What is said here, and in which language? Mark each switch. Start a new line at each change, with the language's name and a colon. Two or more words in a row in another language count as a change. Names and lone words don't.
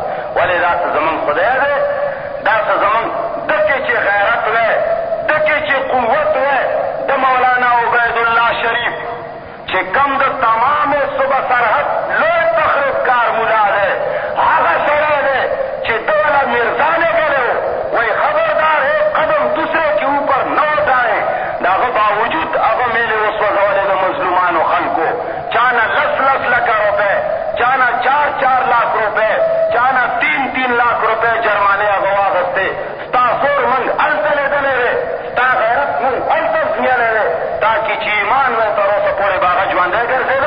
Pashto: ولې دا څه زمونږ خدای دی، دا څه زمونږ دکې چې غیرت وی، دکې چې قوت وی د مولانا عبیدالله شریف چې کم د تمام صوبه سرحد لوی تخریبکار ملا دی، هغه سړی دی چې دوله مرزا لګلی و، وایي
Urdu: خبردار ہے قدم دوسرے کے اوپر نہ اٹھائیں.
Pashto: د هغه باوجود هغه میلې وسوځولې د مظلومانو خلکو، چانه 10 لکه روپے، چانه 4 لاکھ روپے، چانه 3 لاکھ روپے جرمانې هغه واغستې. ستا زور موږ هلته لیدلی دی، ستا غیرت موږ هلته زمیلی دی، تا کې چې ایمان وی تر اوسه پورې به هغه ژوندی ګرځېده.